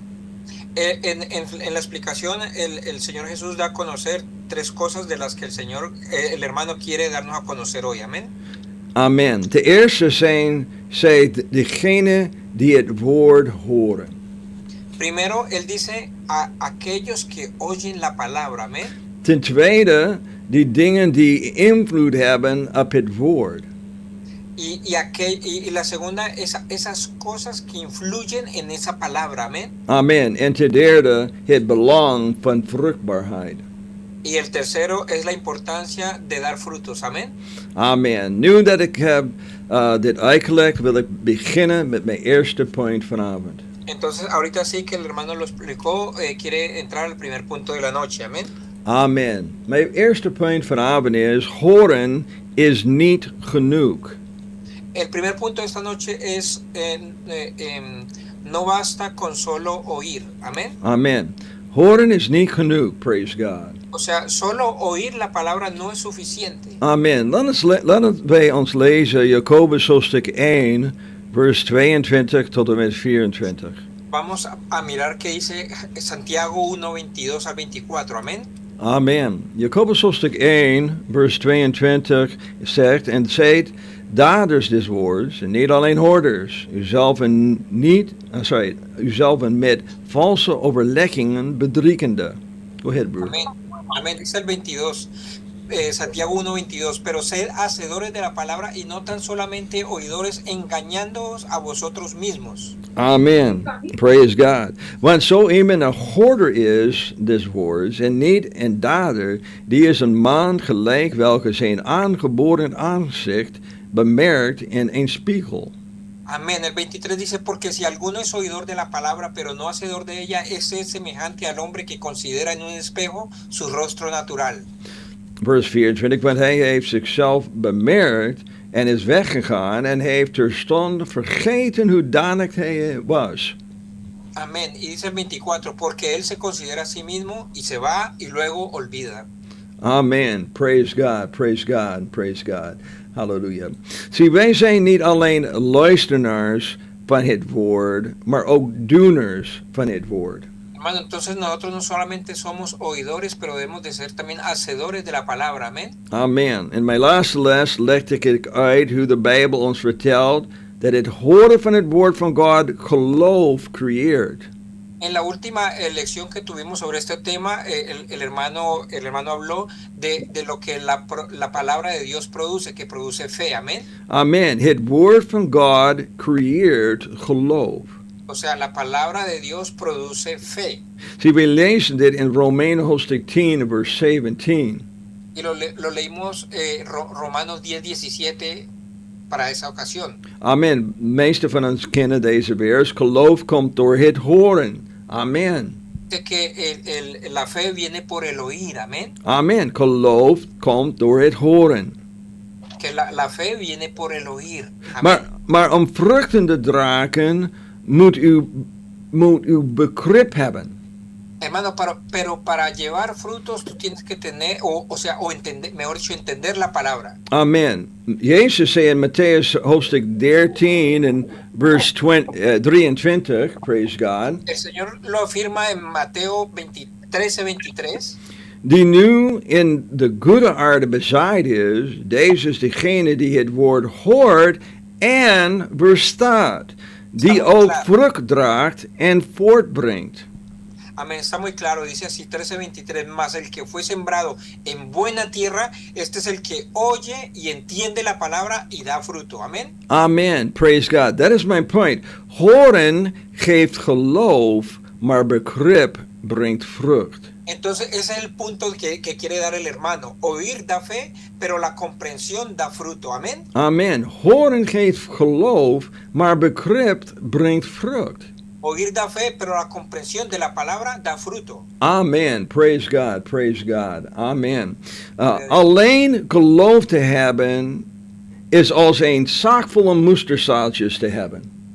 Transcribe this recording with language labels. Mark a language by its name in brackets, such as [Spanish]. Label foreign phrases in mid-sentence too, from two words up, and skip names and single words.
[Spanish] En la explicación, el Señor Jesús da a conocer tres cosas de las que el hermano quiere darnos a conocer hoy. Amén. [Dutch] Amen. De eerste zijn zij degenen die het woord horen. [Spanish] Primero, él dice a aquellos que oyen la palabra. Amén. [Dutch] Ten tweede, die dingen die invloed hebben op het woord. [Spanish] y la segunda, esas cosas que influyen en esa palabra, amén. [Dutch] Amen. En ten derde het belang van vruchtbaarheid. [Spanish] Y el tercero es la importancia de dar frutos, amén. [Dutch] Amen. Nu dat ik heb dit uitgelegd, wil ik beginnen met mijn eerste punt vanavond. [Spanish] Entonces, ahorita sí que el hermano lo explicó, quiere entrar al primer punto de la noche, amén. [Dutch] Amen. Mijn eerste punt vanavond is, horen is niet genoeg. [Spanish] El primer punto de esta noche es, no basta con solo oír, amén. [Dutch] Amen. Horen is niet genoeg, [English] praise God. [Spanish] O sea, solo oír la palabra no es suficiente. [Dutch] Amen. Laten wij ons lezen Jacobus hoofdstuk 1, vers 22 tot en met 24. [Spanish] Vamos a mirar qué dice Santiago 1, 22 al 24, amén. [Dutch] Amen. Jacobus hoofdstuk 1, vers 22 zegt, en zijt daders des woords, en niet alleen hoorders, uzelven met valse overleggingen bedriegende. [English] Go ahead, broer. [Spanish] Amén. Amén. Dice el 22, Santiago 1, 22, pero sed hacedores de la palabra y no tan solamente oidores, engañándoos a vosotros mismos. [English] Amen. Praise God. [Dutch] Want zo iemand een hoorder is des woords en niet een dader, die is een man gelijk welke zijn aangeboren aanzicht bemerkt in een spiegel. [Spanish] Amén. El 23 dice, porque si alguno es oidor de la palabra, pero no hacedor de ella, ese es semejante al hombre que considera en un espejo su rostro natural. [Dutch] Vers 24, want hij heeft zichzelf bemerkt en is weggegaan en heeft terstond vergeten hoe danig hij was. [Spanish] Amén. Y dice el 24, porque él se considera a sí mismo y se va y luego olvida. [Dutch] Amen. [English] Praise God, praise God, praise God. [Dutch] Halleluja. Zie, wij zijn niet alleen luisteraars van het woord, maar ook doeners van het woord. [Spanish] Hermano, entonces nosotros no solamente somos oidores, pero debemos de ser también hacedores de la palabra, amén. [Dutch] Amen. In mijn laatste les legde ik uit hoe de Bijbel ons vertelt dat het horen van het woord van God geloof creëert. [Spanish] En la última lección que tuvimos sobre este tema, el hermano habló de lo que la palabra de Dios produce, que produce fe, amén. [Dutch] Amen. Het woord van God creëert geloof. [Spanish] O sea, la palabra de Dios produce fe. [Dutch] Zie, we lezen dit in Romeinen hoofdstuk 10, vers 17. [Spanish] Y lo leímos Romanos 10, 17 para esa ocasión. [Dutch] Amen. De meeste van ons kennen deze vers. Geloof komt door het horen. Amen. [Spanish] Dice que la fe viene por el oír, amén. [Dutch] Amen. Geloof komt door het horen. [Spanish] Que la fe viene por el oír. Amén. [Dutch] Maar om vruchten te dragen moet u begrip hebben. [Spanish] Hermano, pero para llevar frutos tú tienes que tener, entender, mejor dicho, entender la palabra. [Dutch] Amen. Jezus zei in Matthäus hoofdstuk 13 en vers 23, [English] praise God. [Spanish] El Señor lo afirma en Mateo 13:23. [Dutch] Die nu in de goede aarde bezaaid is, deze is degene die het woord hoort en verstaat, die ook vrucht draagt en voortbrengt. [Spanish] Amén, está muy claro, dice así 13:23, más el que fue sembrado en buena tierra, este es el que oye y entiende la palabra y da fruto, amén. [English] Amen, praise God. That is my point. [Dutch] Horen geeft geloof, maar begrip brengt vrucht. [Spanish] Entonces ese es el punto que quiere dar el hermano. Oír da fe, pero la comprensión da fruto, amén. [Dutch] Amen. Horen geeft geloof, maar begrip brengt vrucht. [Spanish] Oír da fe, pero la comprensión de la palabra da fruto. [English] Amen. Praise God. Praise God. [Dutch] Amen. Alleen geloof te hebben is als een zak vol mosterdzaadjes te hebben.